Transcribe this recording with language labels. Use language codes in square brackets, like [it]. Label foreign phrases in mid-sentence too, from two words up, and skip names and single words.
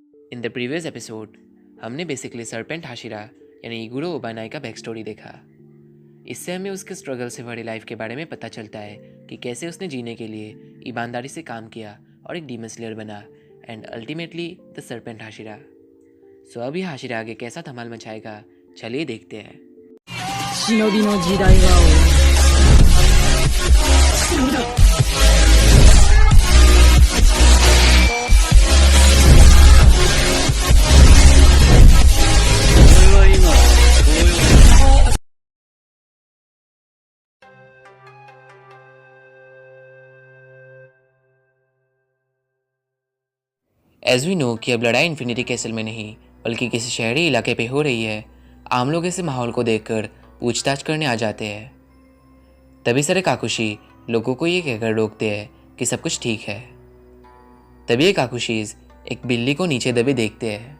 [en] in the previous episode [hi] हमने बेसिकली सर्पेंट हाशिरा यानी इगुरो ओबानाई का [en] back story [hi] देखा। इससे हमें उसके स्ट्रगल से भरी लाइफ के बारे में पता चलता है कि कैसे उसने जीने के लिए ईमानदारी से काम किया और एक डीमन स्लेयर बना [en] and ultimately the serpent हाशिरा। [hi] सो अब यह हाशिरा आगे कैसा धमाल मचाएगा, चलिए देखते हैं। [ja] 忍びの時代は終わる。 [en] as we know [hi] कि अब लड़ाई इन्फिनिटी कैसल में नहीं बल्कि किसी शहरी इलाके पे हो रही है, आम लोग ऐसे माहौल को देखकर पूछताछ करने आ जाते हैं। तभी सारे काकुशी लोगों को ये कहकर रोकते हैं कि सब कुछ ठीक है। तभी ये काकुशीज एक बिल्ली को नीचे दबे देखते हैं।